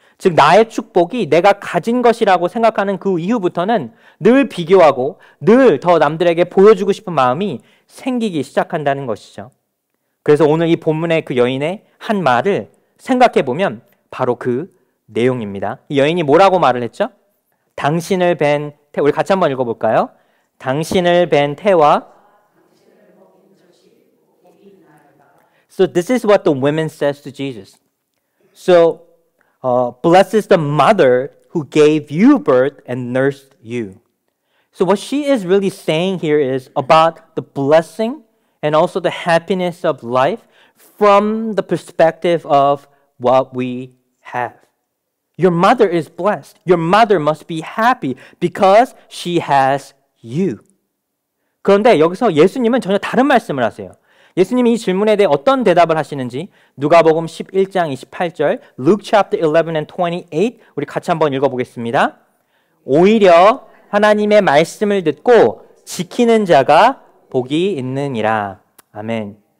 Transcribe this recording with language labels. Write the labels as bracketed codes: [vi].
[ko] 즉 나의 축복이 내가 가진 것이라고 생각하는 그 이후부터는 늘 비교하고 늘 더 남들에게 보여주고 싶은 마음이 생기기 시작한다는 것이죠. 그래서 오늘 이 본문의 그 여인의 한 말을 생각해 보면 바로 그 내용입니다. 이 여인이 뭐라고 말을 했죠? 당신을 뵌 태, 우리 같이 한번 읽어볼까요? 당신을 뵌 태와 [en] So this is what the woman says to Jesus. So blessed is the mother who gave you birth and nursed you. So what she is really saying here is about the blessing and also the happiness of life from the perspective of what we have. Your mother is blessed. Your mother must be happy because she has you. [ko] 그런데 여기서 예수님은 전혀 다른 말씀을 하세요. 예수님이 이 질문에 대해 어떤 대답을 하시는지 누가복음 11장 28절, [en] Luke chapter 11 and 28 [ko] 우리 같이 한번 읽어보겠습니다. 오히려 하나님의 말씀을 듣고 지키는 자가 복이 있느니라. 아멘.